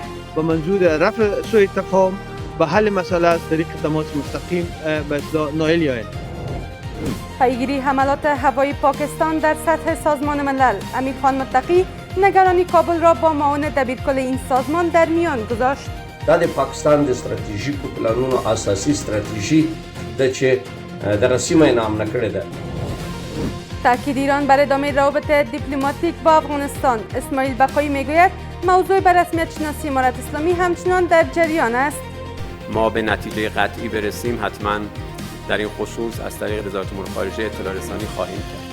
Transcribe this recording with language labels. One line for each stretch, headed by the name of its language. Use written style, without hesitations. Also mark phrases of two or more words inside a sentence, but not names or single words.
Persian: با منظور رفع سوء تفاهم و حل مسئله از طریق تماس مستقیم به اصلاح نائل یابد. پیگیری حملات هوایی پاکستان در سطح سازمان ملل. امیر خان متقی نگرانی کابل را با معاون دبیرکل این سازمان در میان گذاشت.
Pashto: دا د پاکستان د ستراتیژیکو پلانونو اساسي ستراتیژي ده چې در سیمه نام نکړې ده.
Persian: تاکید ایران بر ادامه روابط دیپلماتیک با افغانستان. اسماعیل بقایی میگوید موضوع به رسمیت شناسی امارت اسلامی همچنان در جریان است. ما به نتیجه قطعی برسیم حتما در این خصوص از طریق وزارت امور خارجه اطلاع رسانی خواهیم کرد.